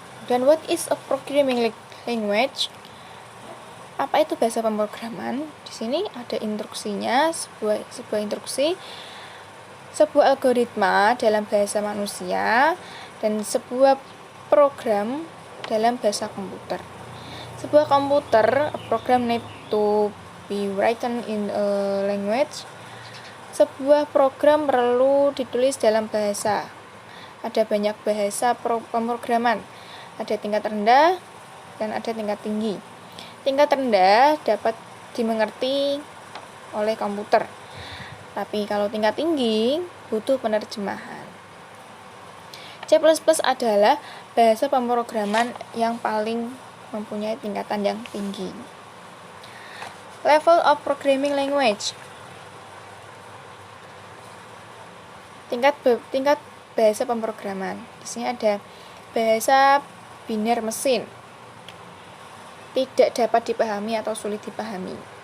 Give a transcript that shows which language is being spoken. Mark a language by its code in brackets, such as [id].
[en] Dan what is a programming language? [id] Apa itu bahasa pemrograman? Di sini ada instruksinya, sebuah instruksi, sebuah algoritma dalam bahasa manusia, dan sebuah program dalam bahasa komputer. Sebuah komputer, [en] a program need to be written in a language. [id] Sebuah program perlu ditulis dalam bahasa. Ada banyak bahasa pemrograman. Ada tingkat rendah dan ada tingkat tinggi. Tingkat rendah dapat dimengerti oleh komputer. Tapi kalau tingkat tinggi butuh penerjemahan. C++ adalah bahasa pemrograman yang paling mempunyai tingkatan yang tinggi. [en] Level of programming language. [id] Tingkat bahasa pemrograman. Di sini ada bahasa biner mesin. Tidak dapat dipahami atau sulit dipahami.